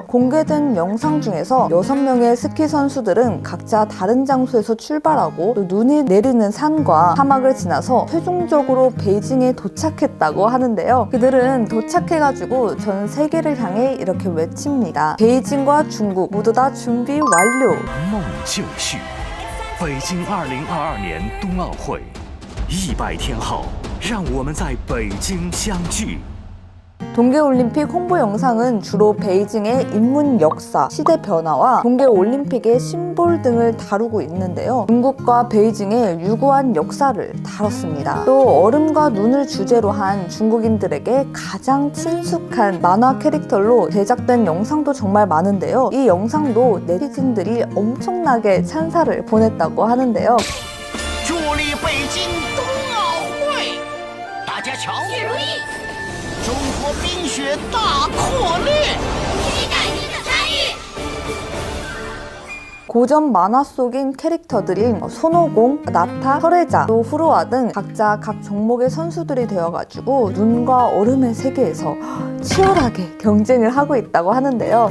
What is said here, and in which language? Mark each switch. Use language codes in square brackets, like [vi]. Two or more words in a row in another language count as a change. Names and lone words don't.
[ko] 공개된 영상 중에서 6명의 스키 선수들은 각자 다른 장소에서 출발하고 또 눈이 내리는 산과 사막을 지나서 최종적으로 베이징에 도착했다고 하는데요. 그들은 도착해가지고 전 세계를 향해 이렇게 외칩니다. 베이징과 중국 모두 다 준비 완료. [zh] 梦就绪，北京2022年冬奥会100天后，让我们在北京相聚。 [ko] 동계올림픽 홍보 영상은 주로 베이징의 인문 역사, 시대 변화와 동계올림픽의 심볼 등을 다루고 있는데요. 중국과 베이징의 유구한 역사를 다뤘습니다. 또 얼음과 눈을 주제로 한 중국인들에게 가장 친숙한 만화 캐릭터로 제작된 영상도 정말 많은데요. 이 영상도 네티즌들이 엄청나게 찬사를 보냈다고 하는데요. [zh] 助力北京冬奥会，大家瞧，中国冰雪大扩烈。 [ko] 고전 만화 속인 캐릭터들인 손오공, 나타, 설혜자, 또 후루아 등 각자 각 종목의 선수들이 되어가지고 눈과 얼음의 세계에서 치열하게 경쟁을 하고 있다고 하는데요.